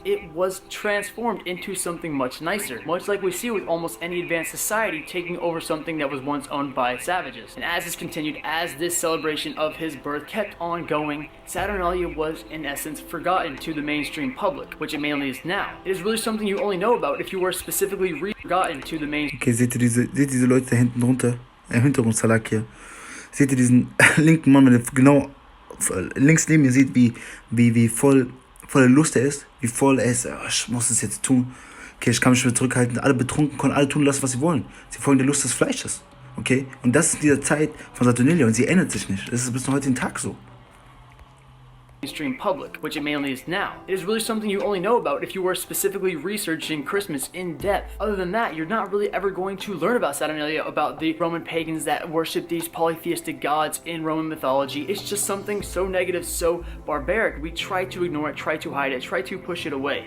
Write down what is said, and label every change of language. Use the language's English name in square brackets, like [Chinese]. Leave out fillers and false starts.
[English] It was transformed into something much nicer, much like we see with almost any advanced society taking over something that was once owned by savages. And as this continued, as this celebration of his birth kept on going, Saturnalia was in essence forgotten to the mainstream public, which it mainly is now. It is really something you only know about if you were specifically forgotten to the mainstream. [German] Okay, seht ihr diese Leute da hinten drunter, im Hintergrund Salak hier? Seht ihr diesen linken Mann, wenn ihr genau links neben mir seht, wie voller Lust er ist, wie voll er ist, ich muss es jetzt tun, okay, ich kann mich nicht mehr zurückhalten, alle betrunken können alle tun lassen, was sie wollen, sie folgen der Lust des Fleisches, okay, und das ist in dieser Zeit von Saturnalia und sie ändert sich nicht, das ist bis zum heutigen Tag so. [English] Mainstream public, which it mainly is now. It is really something you only know about if you were specifically researching Christmas in depth. Other than that, you're not really ever going to learn about Saturnalia, about the Roman pagans that worship these polytheistic gods in Roman mythology. It's just something so negative, so barbaric. We try to ignore it, try to hide it, try to push it away.